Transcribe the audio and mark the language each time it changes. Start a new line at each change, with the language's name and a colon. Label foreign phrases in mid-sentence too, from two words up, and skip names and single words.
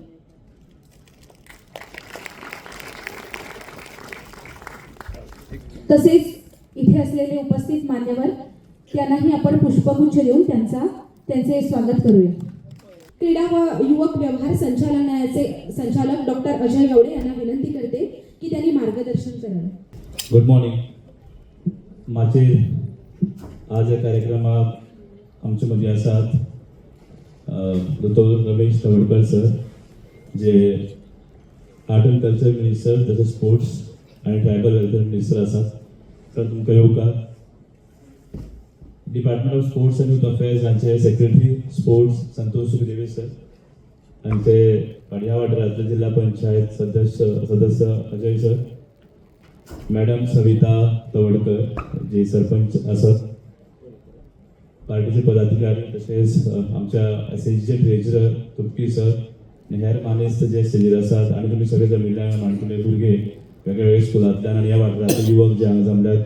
Marathi: तसेच इथे असलेले उपस्थित मान्यवर त्यांनाही आपण पुष्पगुच्छ देऊन त्यांचे स्वागत करूया. क्रीडा व युवक व्यवहार संचालनालयाचे संचालक डॉक्टर अजय गावडे यांना विनंती करते की त्यांनी मार्गदर्शन करावे.
English: good morning.
Konkani: माझे आज या कार्यक्रमात आमच्या मध्ये आसात डॉक्टर रमेश तवडकर सर जे
English: art and culture minister
Konkani: तसेच स्पोर्ट्स आणि
English: tribal welfare minister
Konkani: आसात. सर तुमकां येवकार.
English: Department of Sports and Youth Affairs
Konkani: हांचे
English: secretary sports
Konkani: संतोष सुखदेव सर हांचे ह्या वाठारांतले जिल्हा पंचायत सदस्य अजय सर, मॅडम सविता तवडकर जे सरपंच आसात, पार्टीचे पदाधिकारी तसेच आमच्या SHG ट्रेजरर तुपकी सर आनी हेर मानेस्त जे स्टेजीर आसात आणि तुमी सगळे जमिल्ल्या माणकुले भुरगे वेगवेगळ्या स्कुलांतल्यान आनी ह्या वाठारांतले युवक जे हांगा जमल्यात.